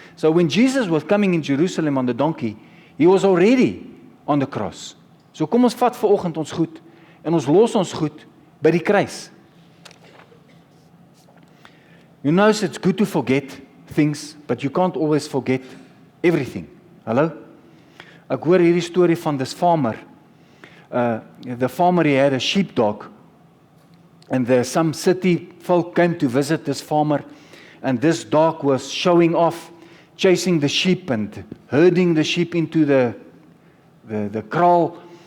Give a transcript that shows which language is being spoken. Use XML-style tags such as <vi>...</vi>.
<en>So when Jesus was coming in Jerusalem on the donkey, he was already on the cross.</en> <af>So kom ons vat vanoggend ons goed en ons los ons goed by die kruis.</af> <en>You know it's good to forget things, but you can't always forget everything.</en> <af>Hallo? Ek hoor hierdie storie van</af> <en>this farmer. The farmer, he had a sheepdog. And some city folk came to visit this farmer, and this dog was showing off, chasing the sheep and herding the sheep into the kraal.</en>